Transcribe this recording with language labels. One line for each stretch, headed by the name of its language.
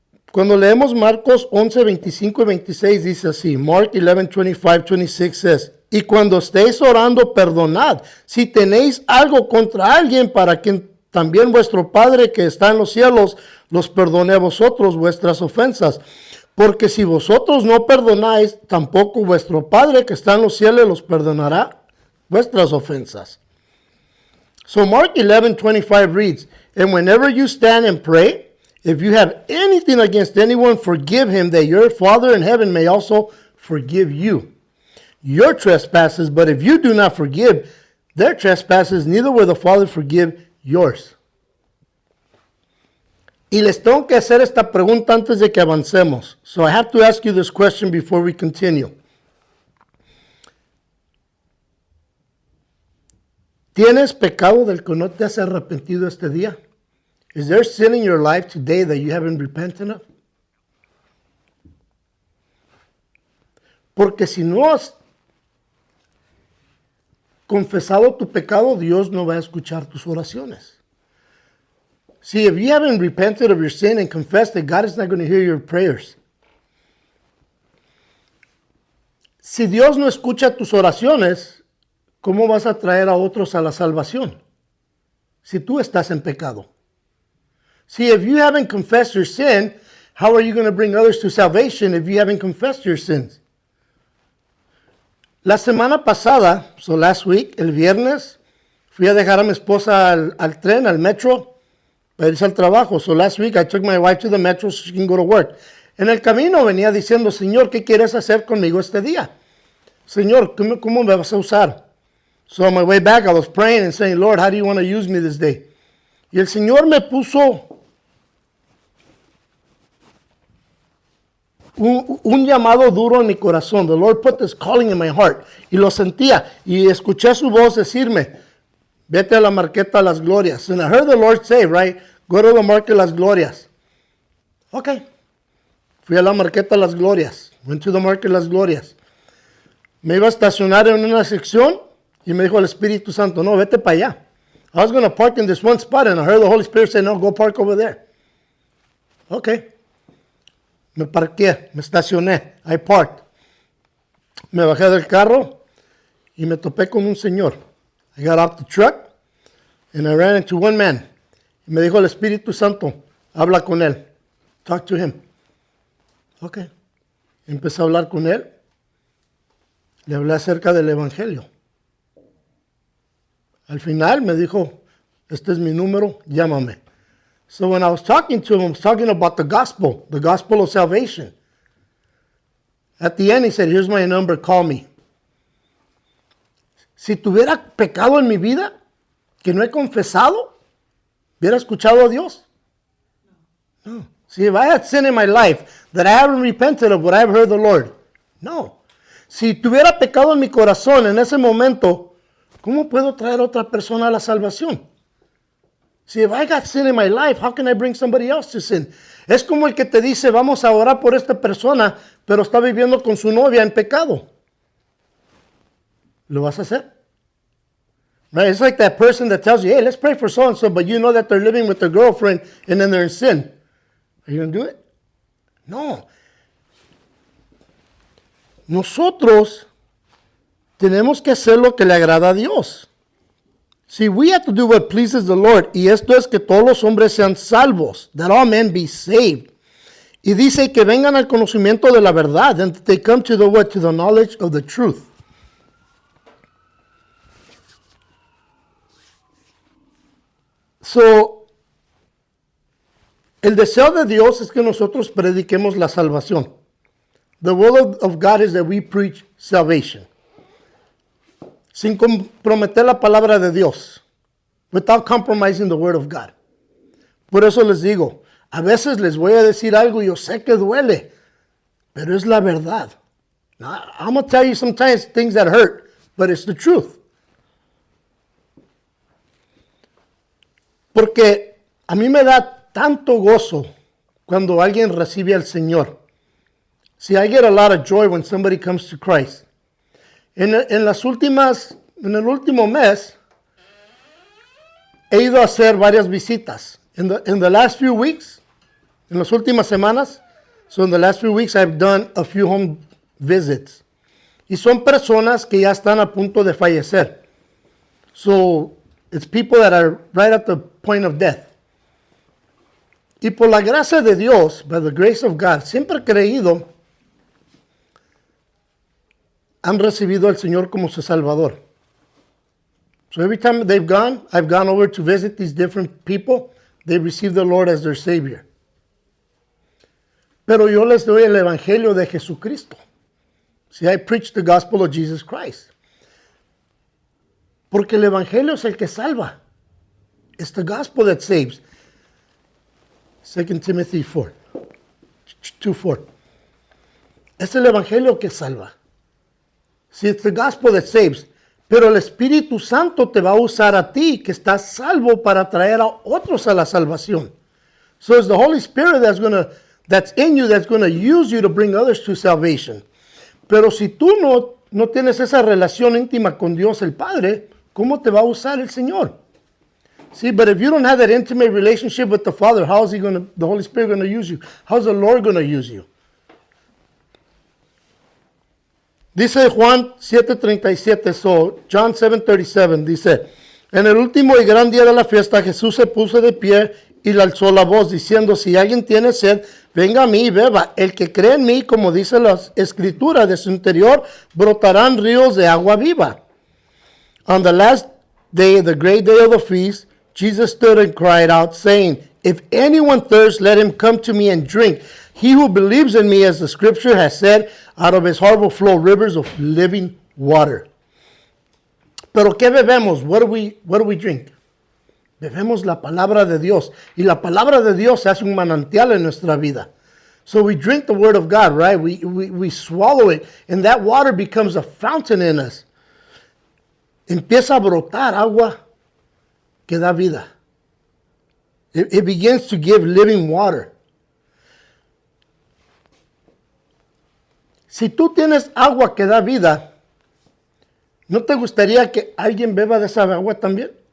Spanish: Cuando leemos Marcos 11, 25 y 26 dice así,
English: Mark 11, 25, 26 says,
Spanish: y cuando estéis orando, perdonad, si tenéis algo contra alguien, para que también vuestro Padre que está en los cielos los perdone a vosotros vuestras ofensas. Porque si vosotros no perdonáis, tampoco vuestro Padre que está en los cielos los perdonará vuestras ofensas.
English: So Mark 11, 25 reads, and whenever you stand and pray, if you have anything against anyone, forgive him, that your Father in heaven may also forgive you your trespasses. But if you do not forgive their trespasses, neither will the Father forgive yours.
Spanish: Y les tengo que hacer esta pregunta antes de que avancemos.
English: So I have to ask you this question before we continue.
Spanish: ¿Tienes pecado del que no te has arrepentido este día?
English: Is there sin in your life today that you haven't repented of?
Spanish: Porque si no has confesado tu pecado, Dios no va a escuchar tus oraciones.
English: See, if you haven't repented of your sin and confessed it, God is not going to hear your prayers.
Spanish: Si Dios no escucha tus oraciones, ¿cómo vas a traer a otros a la salvación? Si tú estás en pecado.
English: See, if you haven't confessed your sin, how are you going to bring others to salvation if you haven't confessed your sins?
Spanish: La semana pasada,
English: so last week,
Spanish: el viernes, fui a dejar a mi esposa al tren, al metro, para irse al trabajo.
English: So last week I took my wife to the metro so she can go to work.
Spanish: En el camino venía diciendo, Señor, ¿qué quieres hacer conmigo este día? Señor, ¿cómo me vas a usar?
English: So on my way back I was praying and saying, Lord, how do you want to use me this day?
Spanish: Y el Señor me puso un llamado duro en mi corazón.
English: The Lord put this calling in my heart.
Spanish: Y lo sentía. Y escuché su voz decirme, vete a la Marqueta Las Glorias.
English: And I heard the Lord say, right, go to the Market Las Glorias. Okay.
Spanish: Fui a la Marqueta Las Glorias.
English: Went to the market Las Glorias.
Spanish: Me iba a estacionar en una sección y me dijo el Espíritu Santo, no, vete para allá.
English: I was going to park in this one spot and I heard the Holy Spirit say, no, go park over there.
Spanish: Okay. Me parqué, me estacioné.
English: I parked.
Spanish: Me bajé del carro y me topé con un señor.
English: I got out the truck and I ran into one man.
Spanish: Y me dijo el Espíritu Santo, habla con él.
English: Talk to him. Okay.
Spanish: Empecé a hablar con él. Le hablé acerca del Evangelio. Al final me dijo, este es mi número, llámame.
English: So when I was talking to him, I was talking about the gospel of salvation. At the end, he said, here's my number, call me.
Spanish: Si tuviera pecado en mi vida, que no he confesado, ¿hubiera escuchado a Dios? No.
English: See, if I had sin in my life that I haven't repented of, would I have heard the Lord? No.
Spanish: Si tuviera pecado en mi corazón en ese momento, ¿cómo puedo traer a otra persona a la salvación?
English: See, if I got sin in my life, how can I bring somebody else to sin?
Spanish: Es como el que te dice, vamos a orar por esta persona, pero está viviendo con su novia en pecado. ¿Lo vas a hacer?
English: Right? It's like that person that tells you, hey, let's pray for so-and-so, but you know that they're living with their girlfriend and then they're in sin. Are you going to do it? No.
Spanish: Nosotros tenemos que hacer lo que le agrada a Dios.
English: See, we have to do what pleases the Lord.
Spanish: Y esto es que todos los hombres sean salvos.
English: That all men be saved.
Spanish: Y dice que vengan al conocimiento de la verdad.
English: And they come to the what? To the knowledge of the truth.
Spanish: So, el deseo de Dios es que nosotros prediquemos la salvación.
English: The will of God is that we preach salvation.
Spanish: Sin comprometer la palabra de Dios.
English: Without compromising the word of God.
Spanish: Por eso les digo, a veces les voy a decir algo y yo sé que duele, pero es la verdad.
English: Now, I'm going to tell you sometimes things that hurt, but it's the truth.
Spanish: Porque a mí me da tanto gozo cuando alguien recibe al Señor.
English: See, I get a lot of joy when somebody comes to Christ.
Spanish: En el último mes, he ido a hacer varias visitas.
English: In the last few weeks,
Spanish: en las últimas semanas,
English: so in the last few weeks, I've done a few home visits.
Spanish: Y son personas que ya están a punto de fallecer.
English: So, it's people that are right at the point of death.
Spanish: Y por la gracia de Dios,
English: by the grace of God,
Spanish: siempre he creído, han recibido al Señor como su Salvador.
English: So every time they've gone, I've gone over to visit these different people, they receive the Lord as their Savior.
Spanish: Pero yo les doy el Evangelio de Jesucristo.
English: See, I preach the gospel of Jesus Christ.
Spanish: Porque el Evangelio es el que salva.
English: It's the gospel that saves. 2 Timothy 2:4.
Spanish: Es el Evangelio que salva.
English: See, it's the gospel that saves.
Spanish: Pero el Espíritu Santo te va a usar a ti, que estás salvo, para traer a otros a la salvación.
English: So it's the Holy Spirit that's in you, that's going to use you to bring others to salvation.
Spanish: Pero si tú no tienes esa relación íntima con Dios el Padre, ¿cómo te va a usar el Señor?
English: See, but if you don't have that intimate relationship with the Father, how is the Holy Spirit going to use you? How's the Lord going to use you?
Spanish: Dice Juan 7:37,
English: so John 7:37,
Spanish: dice, en el último y gran día de la fiesta, Jesús se puso de pie y le alzó la voz, diciendo, si alguien tiene sed, venga a mí y beba. El que cree en mí, como dice la Escritura, de su interior brotarán ríos de agua viva.
English: On the last day, the great day of the feast, Jesus stood and cried out, saying, if anyone thirsts, let him come to me and drink. He who believes in me, as the Scripture has said, out of his heart will flow rivers of living water.
Spanish: Pero ¿qué bebemos?
English: What do we drink?
Spanish: Bebemos la palabra de Dios. Y la palabra de Dios hace un manantial en nuestra vida.
English: So we drink the word of God, right? We swallow it. And that water becomes a fountain in us.
Spanish: Empieza a brotar agua que da vida.
English: It begins to give living water.
Spanish: Si tú tienes agua que da vida, ¿no te gustaría que alguien beba de esa agua también?